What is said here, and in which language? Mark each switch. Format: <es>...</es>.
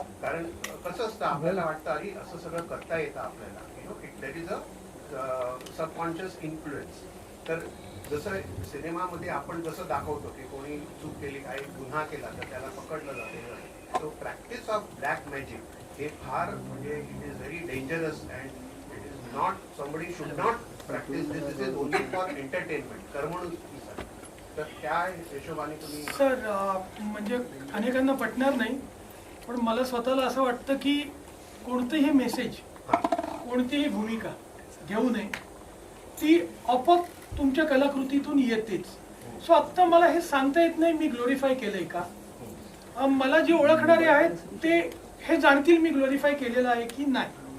<mr>कारण कसं असतं, आपल्याला वाटतं अरे असं सगळं करता येतं आपल्याला,</mr> <en>You know it that is a subconscious influence.</en> <mr>तर जसं सिनेमामध्ये आपण जसं दाखवतो की कोणी चूक केली, काही गुन्हा केला तर त्याला पकडलं जाते.</mr> <en>so practice of black magic</en> <mr>हे फार म्हणजे</mr> <en>It is very dangerous and it is not, somebody should not practice this. This is only for entertainment, करमणुकीसाठी.</en> <mr>तर त्या हिशोबाने तुम्ही सर म्हणजे अनेकांना पटणार नाही, पण मला स्वतःला असं वाटतं की कोणतेही मेसेज, कोणतीही भूमिका घेऊ नये, ती आपोआप तुमच्या कलाकृतीतून येतेच. सो आत्ता मला हे सांगता येत नाही मी ग्लोरीफाय केलंय का. मला जे ओळखणारे आहेत ते हे जाणतील मी ग्लोरीफाय केलेलं आहे की नाही.</mr>